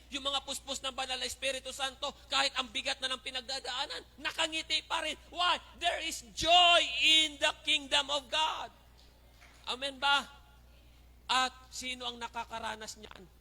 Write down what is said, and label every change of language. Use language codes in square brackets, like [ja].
[tl] Yung mga puspos ng banal na Espiritu Santo, kahit ang bigat na ng pinagdadaanan, nakangiti pa rin. [en] Why? There is joy in the kingdom of God. [tl] Amen ba? At sino ang nakakaranas niyan?